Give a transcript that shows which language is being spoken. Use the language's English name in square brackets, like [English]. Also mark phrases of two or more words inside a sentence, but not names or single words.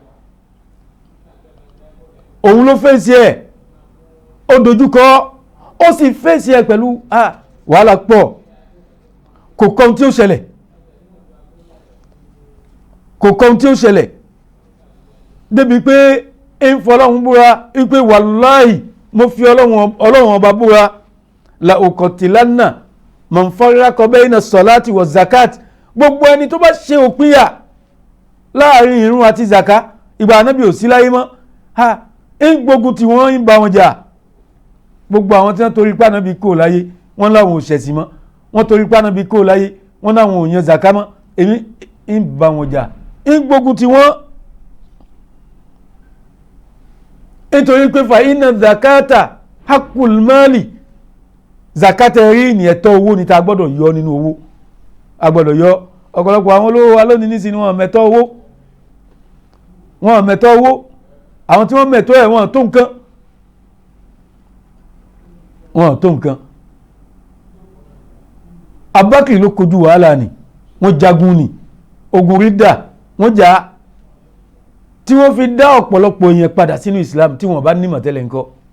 [Yoruba] òun ló fèsì ẹ̀ ó dojúkọ ó sì fèsì ẹ̀ pẹ̀lú wàhálà pọ̀ kò kọ́ ohun tí ó ṣẹlẹ̀ débi pé ń fọlọ́hun búra wípé wàláhì mo fi ọlọ́run ọba búra [Arabic] لأقاتلن من فرق بين الصلاة والزكاة [Yoruba] gbogbo ẹni tó bá ṣe òpínyà láàrin ìrun àti zaka ìgbà ànábì ò sí láyé mọ́ ń gbógun tí wọ́n ń bá wọn jà. Gbogbo àwọn tí wọ́n torí pé ànábì kò láyé wọ́n láwọn ò ṣẹ̀sìn mọ́, wọ́n torí pé ànábì kò láyé wọ́n láwọn ò yan zaka mọ́, èmi ń bá wọn jà ń gbógun tí wọ́n. Nítorí pé [Arabic] فإن الزكاة حق المال, [Yoruba] zakata rí ní ẹ̀tọ́ owó ní ta gbọ́dọ̀ yọ nínú owó, a gbọ́dọ̀ yọ. Ọ̀pọ̀lọpọ̀ àwọn olówó wa lónìí nísìnyí wọn mẹ̀tọ́ owó, wọn mẹ̀tọ́ owó, àwọn tí wọ́n mẹ̀tọ́ ẹ̀ wọn tó nǹkan, wọn tó nǹkan. Abubakar ló kojú wàhálà ni, wọ́n jagun ni, ogun rídà wọ́n jà, tí wọ́n fi dá ọ̀pọ̀lọpọ̀ èèyàn padà sínú Islam tí wọ́n bá nímọ̀ tẹ́lẹ̀ ńkọ́.